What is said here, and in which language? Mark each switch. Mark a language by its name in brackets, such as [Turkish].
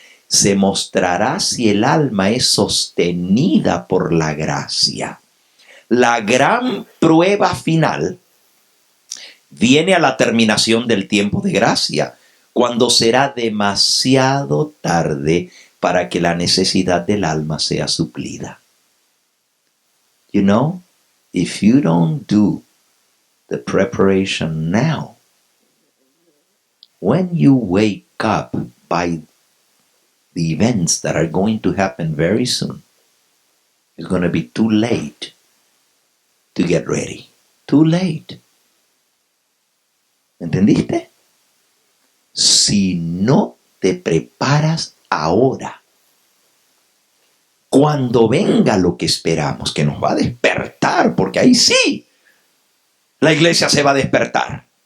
[Spanish] Se mostrará si el alma es sostenida por la gracia. La gran prueba final viene a la terminación del tiempo de gracia, cuando será demasiado tarde para que la necesidad del alma sea suplida. [English] You know, if you don't do the preparation now, when you wake up by the events that are going to happen very soon, it's going to be too late to get ready. Too late. [Spanish] ¿Entendiste? Si no te preparas ahora, cuando venga lo que esperamos, que nos va a despertar, porque ahí sí, la iglesia se va a despertar.